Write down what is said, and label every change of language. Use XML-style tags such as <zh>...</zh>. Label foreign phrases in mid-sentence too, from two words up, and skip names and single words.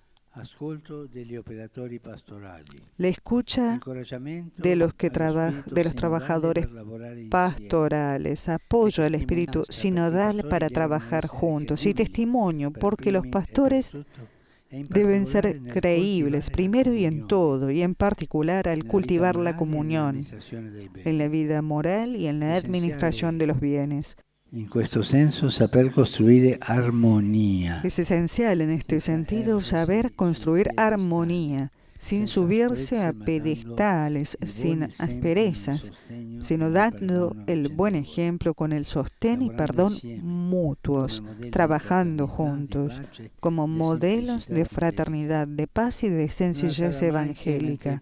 <es>La escucha de los trabajadores pastorales, apoyo al espíritu sinodal para trabajar juntos y testimonio, porque los pastores deben ser creíbles primero y en todo, y en particular al cultivar la comunión, en la vida moral y en la administración de los bienes.</es> <it>In questo senso, saper costruire armonía.</it> <es>Es esencial en este sentido saber construir armonía, sin subirse a pedestales, sin asperezas, sino dando el buen ejemplo con el sostén y perdón mutuos, trabajando juntos, como modelos de fraternidad, de paz y de sencillez evangélica.</es>